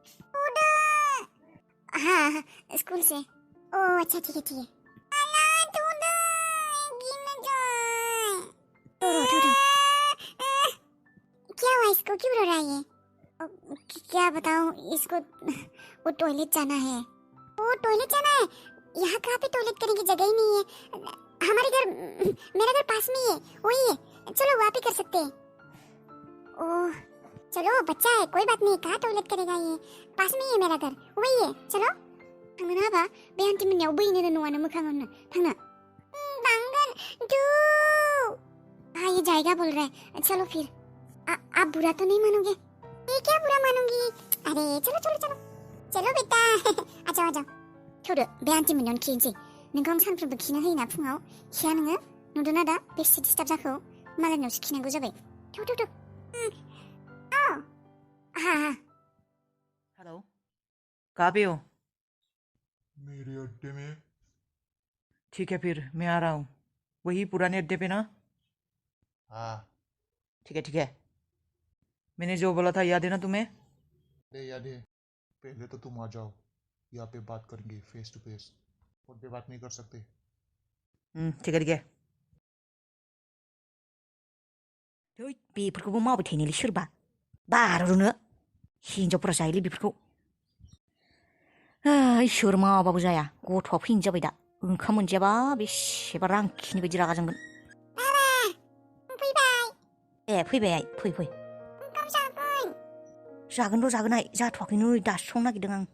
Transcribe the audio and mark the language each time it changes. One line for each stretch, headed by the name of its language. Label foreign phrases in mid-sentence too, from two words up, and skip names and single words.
Hindi: हाँ स्कूल से ओह अच्छा ठीक है क्या हुआ इसको क्यों रो रहा है ये क्या बताऊं इसको वो टॉयलेट जाना है यहाँ कहाँ पे टॉयलेट करने की जगह ही नहीं है हमारे घर मेरा घर पास में ही है वही है चलो वहाँ पे कर सकते हैं ओह चलो बच्चा है कोई बात नहीं कहाँ टॉयलेट करेगा ये पास में ही है मेरा घर वही है चलो
Bodo: थांनो ना बा बे आंटी मोननियाव बैनो न'आनो मोखाङावनो थांनो बांगन दू
Hindi: हाँ ये जाएगा बोल रहा है चलो फिर आप बुरा तो नहीं मानोगे ये क्या बुरा मानूंगी अरे चलो बेटा आ जाओ
Bodo: थोदो बे आंटी मोननियावनो खिनोसै नोंखौ आं सानफ्रोमबो खिनो होयोना फुङाव खिया नोङो नुदोंना दा बेसे डिस्टार्ब जाखो मालायनावसो खिनांगौ जाबाय थौ हाँ
Hindi: हेलो कहाँ पे हो मेरे अड्डे में ठीक है फिर मैं आ रहा हूँ वही पुराने अड्डे पे ना हाँ ठीक है मैंने जो बोला था याद है ना तुम्हें याद है पहले तो तुम आ जाओ यहाँ पे बात करेंगे
English: face to face
Hindi: खुद बात नहीं कर सकते। ठीक है
Bodo: थै बेफोरखौबो मावबाय थायोलै सोरबा बार'नो हिनजावफोरा जायोलै बेफोरखौ इसोर मावाबाबो जाया गथ'आ फैनो जाबाय दा ओंखाम मोनजायाबा बेसेबा रांखिनि बायदि रागा जोंगोन फैबाय फै जागोन र' जागोन जाथ'वाखै नै दासो संनो नागिरदों आं